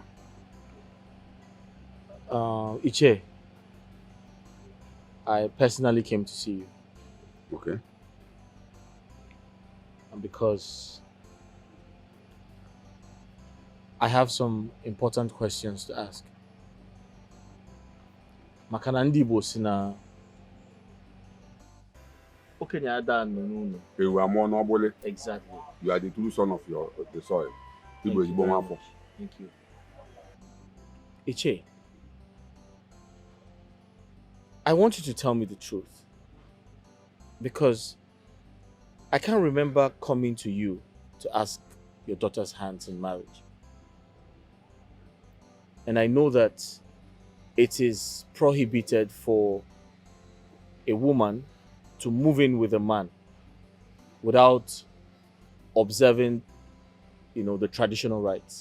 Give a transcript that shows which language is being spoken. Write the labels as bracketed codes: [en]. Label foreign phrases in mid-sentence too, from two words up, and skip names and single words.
[en] Uche, I personally came to see you. Okay. And because I have some important questions to ask. [ig] Makana ndị Igbo si na okenye ada n'ụlọ. Ewu amụọ n'ọgbụlị. [en] Exactly. You are the true son of the soil. [ig] Igbo ezigbo nwafọ. [en] Thank you. Uche, I want you to tell me the truth. Because I can't remember coming to you to ask your daughter's hands in marriage. And I know that it is prohibited for a woman to move in with a man without observing, the traditional rites.